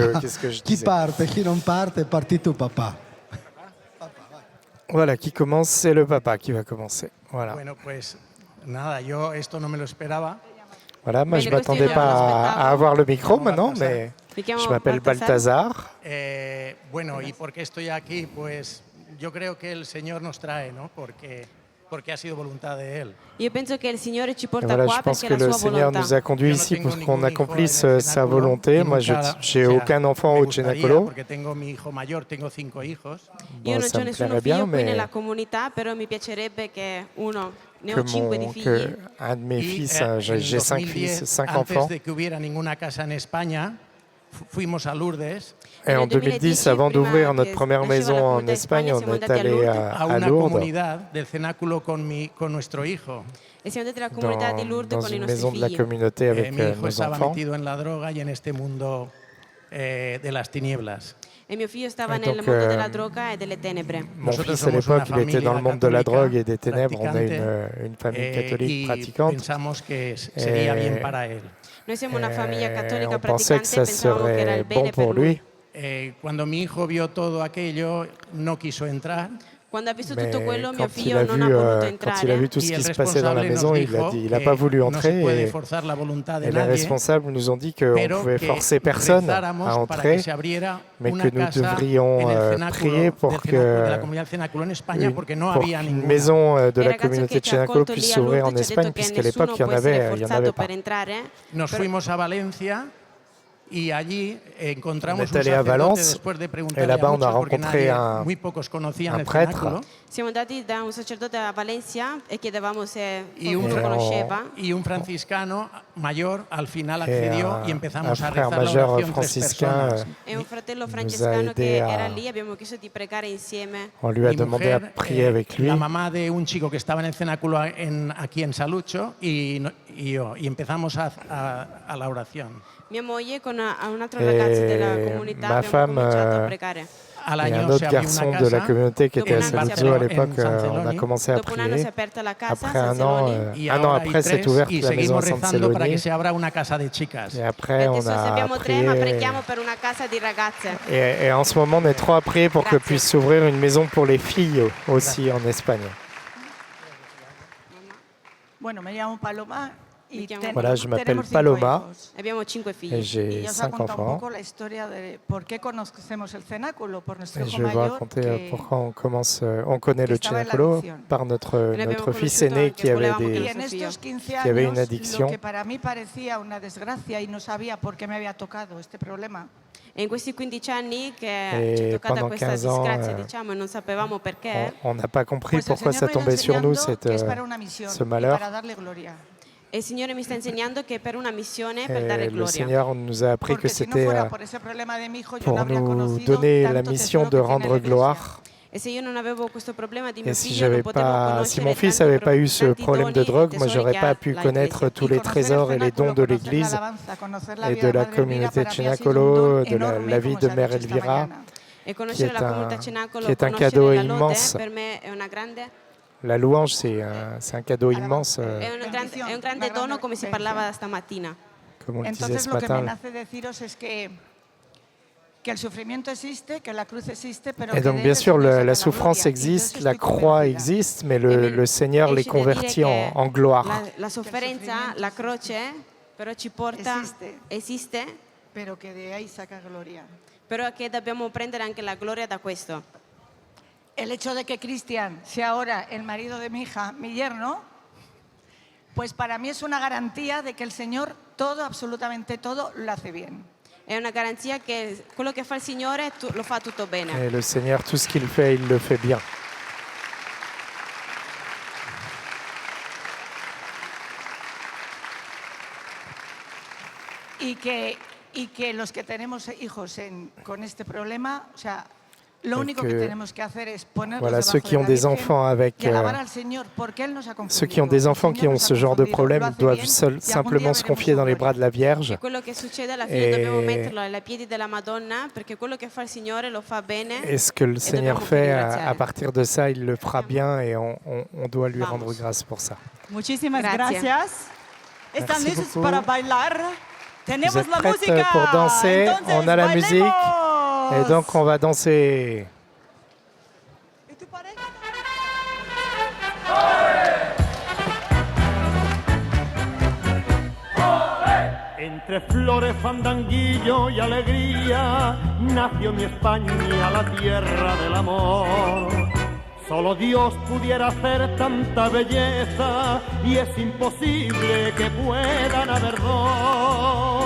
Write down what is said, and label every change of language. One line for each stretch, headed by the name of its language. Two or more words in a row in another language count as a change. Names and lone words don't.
French: Qu'est-ce que je disais? Voilà, qui commence, c'est le papa qui va commencer. Voilà. Voilà, moi je ne m'attendais pas à avoir le micro maintenant, mais je m'appelle Balthazar.
Spanish: Bueno, ¿y por qué estoy aquí? Pues yo creo que el Señor nos trae, ¿no? Porque ha sido voluntad de Él.
Italian: Io penso che il Signore ci porta
French: voilà,
Italian: qua
French: je pense
Italian: perché
French: que
Italian: è la
French: le
Italian: sua
French: Seigneur
Italian: volontà.
French: nous a conduits ici pour qu'on accomplisse sa volonté. Moi, j'ai aucun enfant au Cenacolo.
Spanish: Porque tengo mi hijo mayor, tengo 5 hijos.
Italian: Io non
French: ça
Italian: ho
French: me
Italian: nessuno
French: plairait
Italian: figlio
French: bien, qui mais
Italian: nella comunità, però mi piacerebbe che uno ne
French: que,
Italian: ho 5 di figli.
French: un de mes fils, j'ai 5 fils, 5
Spanish: antes
French: enfants.
Spanish: de que hubiera ninguna casa en España, fuimos a Lourdes.
French: Et en 2010, avant d'ouvrir notre première maison en Espagne, on est allé à Lourdes,
Spanish: del cenáculo con nuestro hijo.
Italian: E siamo andati alla comunità di Lourdes
French: dans
Italian: con i
French: une
Italian: nostri
French: maison de la
Italian: figli.
French: communauté avec
Spanish: Mi hijo
French: nos
Spanish: estaba
French: enfants.
Spanish: metido en la droga y en este mundo de las tinieblas.
Italian: E mio figlio stava nel mondo della droga e delle tenebre.
French: Mon fils à l'époque, il était dans le monde de la drogue et des ténèbres. On est une famille catholique pratiquante.
Spanish: Pensamos que sería bien para él.
Italian: Noi siamo una famiglia cattolica
French: on pensait que ça serait bon pour lui.
Spanish: Cuando mi hijo vio todo aquello, no quiso entrar.
Italian: Quando ha visto tutto quello, mio figlio non ha voluto entrare.
French: Quand il a vu tout ce qui se passait dans la maison, il n'a pas voulu entrer. Et les responsables nous ont dit qu'on ne pouvait forcer personne à entrer, mais que nous devrions prier pour qu'une maison de la communauté de Cenacolo puisse s'ouvrir en Espagne, puisqu'à l'époque, il n'y en avait pas.
Spanish: Nos fuimos a Valencia. Y allí encontramos
French: on est allé à Valence et là-bas on a rencontré un prêtre.
Italian: Siamo andati da un sacerdote a Valencia e chiedevamo se qualcuno lo conosceva.
Spanish: Y un franciscano mayor al final accedió y empezamos a rezar la
French: major
Spanish: oración
French: franciscain
Italian: e un fratello francescano che era lì, abbiamo chiesto di pregare insieme.
French: On lui a demandé à prier avec lui.
Spanish: La mamá de un chico que estaba en el cenáculo aquí en Salucho y empezamos a la oración.
Italian: Mia moglie con un altro ragazzo della comunità abbiamo cominciato a pregare.
French: Il y a un autre garçon de la communauté qui était à Saluzzo à l'époque, on a commencé à prier. Après un an après, s'est ouverte la maison à San Celoni. Et après, on a prié. Et en ce moment, on est trop à prier pour que puisse s'ouvrir une maison pour les filles aussi en Espagne.
Spanish: Bueno, me llamo Paloma.
French: Voilà, je m'appelle Paloma et j'ai 5 enfants. Et je vais vous raconter pourquoi on connaît le Cenacolo par notre fils aîné qui avait une addiction.
Italian: E in questi 15 anni che ci è toccata questa disgrazia, diciamo, e non sapevamo perché,
French: on n'a pas compris pourquoi ça tombait sur nous, ce malheur.
Italian: E il Signore mi sta insegnando che è per una missione, per dare gloria.
French: Le Seigneur nous a appris que c'était pour nous donner la mission de rendre gloire. Et si mon fils n'avait pas eu ce problème de drogue, moi j'aurais pas pu connaître tous les trésors et les dons de l'Église et de la communauté de Cenacolo, de la vie de Mère Elvira, qui est un cadeau immense. La louange, c'est un cadeau immense.
Italian: È un grande dono, come si parlava stamattina.
French: Comme on le disait ce matin. Et donc bien sûr la souffrance existe, la croix existe, mais le Seigneur les convertit en gloire.
Italian: La sofferenza, la croce, però ci porta, esiste, però che dobbiamo prendere anche la gloria da questo.
Spanish: El hecho de que Cristian sea ahora el marido de mi hija, mi yerno, pues para mí es una garantía de que el Señor todo, absolutamente todo, lo hace bien.
Italian: È una garanzia che quello che fa il Signore lo fa tutto bene.
French: Et le Seigneur, tout ce qu'il fait, il le fait bien.
Spanish: Y que los que tenemos hijos con este problema, o sea, lo único que tenemos que hacer es ponernos
French: voilà, ceux qui ont des enfants avec ceux qui ont des enfants qui ont ce genre de problème doivent simplement se confier dans les bras de la Vierge. Et ce que le Seigneur fait à partir de ça, il le fera bien et on doit lui rendre grâce pour ça.
Spanish: Muchísimas gracias. ¿Están listos para bailar?
French: Vous êtes prêts pour danser? On a la musique. Et donc on va danser.
Spanish: Entre flores, fandanguillo y alegría nació mi España, la tierra del amor. Solo Dios pudiera hacer tanta belleza y es imposible que puedan haber dos.